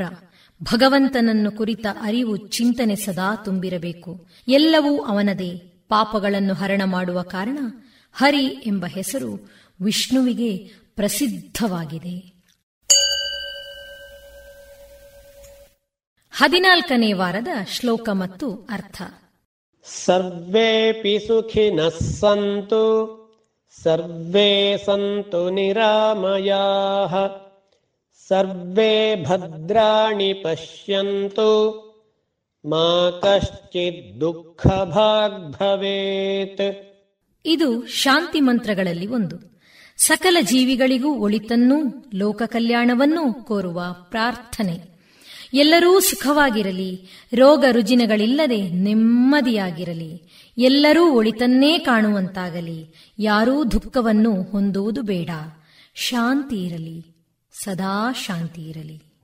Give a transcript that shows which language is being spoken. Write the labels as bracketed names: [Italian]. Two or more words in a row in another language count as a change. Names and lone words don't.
[Kannada] ಭಗವಂತನನ್ನು ಕುರಿತ ಅರಿವು, ಚಿಂತನೆ ಸದಾ ತುಂಬಿರಬೇಕು. ಎಲ್ಲವೂ ಅವನದೇ. ಪಾಪಗಳನ್ನು ಹರಣ ಮಾಡುವ ಕಾರಣ ಹರಿ ಎಂಬ ಹೆಸರು ವಿಷ್ಣುವಿಗೆ ಪ್ರಸಿದ್ಧವಾಗಿದೆ. 14ನೇ ವಾರದ ಶ್ಲೋಕ ಮತ್ತು ಅರ್ಥ. [Sanskrit] ಸರ್ವೇಪಿ ಸುಖಿನಃ ಸಂತು ಸರ್ವೇ ಸಂತು ನಿರಾಮಯಾಃ ಸರ್ವೇ ಭದ್ರಾಣಿ ಪಶ್ಯಂತು ಮಾ ಕಶ್ಚಿತ್ ದುಃಖ ಭಾಗ್ ಭವೇತ್. [Kannada] ಇದು ಶಾಂತಿ ಮಂತ್ರಗಳಲ್ಲಿ ಒಂದು. ಸಕಲ ಜೀವಿಗಳಿಗೂ ಒಳಿತನ್ನೂ ಲೋಕ ಕಲ್ಯಾಣವನ್ನೂ ಕೋರುವ ಪ್ರಾರ್ಥನೆ. ಎಲ್ಲರೂ ಸುಖವಾಗಿರಲಿ, ರೋಗ ರುಜಿನಗಳಿಲ್ಲದೆ ನೆಮ್ಮದಿಯಾಗಿರಲಿ, ಎಲ್ಲರೂ ಒಳಿತನ್ನೇ ಕಾಣುವಂತಾಗಲಿ, ಯಾರೂ ದುಃಖವನ್ನು ಹೊಂದುವುದು ಬೇಡ, ಶಾಂತಿ ಇರಲಿ, ಸದಾ ಶಾಂತಿ ಇರಲಿ.